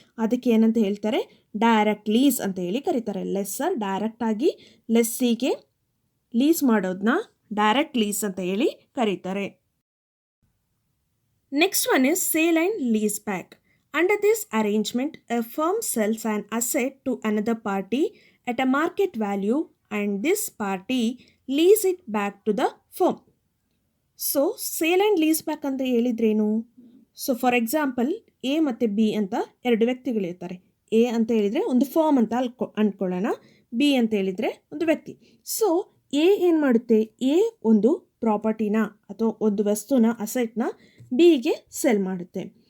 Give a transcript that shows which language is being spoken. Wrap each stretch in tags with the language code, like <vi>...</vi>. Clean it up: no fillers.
<kn>ಅದಕ್ಕೆ ಏನಂತ ಹೇಳ್ತಾರೆ, ಡೈರೆಕ್ಟ್ ಲೀಸ್ ಅಂತ ಹೇಳಿ ಕರೀತಾರೆ. ಲೆಸ್ಸರ್ ಡೈರೆಕ್ಟಾಗಿ ಲೆಸ್ಸಿಗೆ ಲೀಸ್ ಮಾಡೋದನ್ನ ಡೈರೆಕ್ಟ್ ಲೀಸ್ ಅಂತ ಹೇಳಿ ಕರೀತಾರೆ.</kn> <en>Next one is sale and lease back. Under this arrangement, a firm sells an asset to another party at a market value and this party lease it back to the firm.</en> <kn>So, sale and lease back ಅಂತ ಹೇಳಿದ್ರೇನು? So for example A ಮತ್ತು B ಅಂತ 2 ವ್ಯಕ್ತಿಗಳಿರ್ತಾರೆ. A ಅಂತ ಹೇಳಿದರೆ ಒಂದು firm ಅಂತ ಅಂದ್ಕೊಳ್ಳೋಣ, B ಅಂತ ಹೇಳಿದರೆ ಒಂದು ವ್ಯಕ್ತಿ. ಸೊ ಎ ಏನು ಮಾಡುತ್ತೆ, ಎ ಒಂದು ಪ್ರಾಪರ್ಟಿನ ಅಥವಾ ಒಂದು ವಸ್ತುನ, ಅಸೆಟ್ನ ಬಿಗೆ ಸೆಲ್ ಮಾಡುತ್ತೆ.</kn>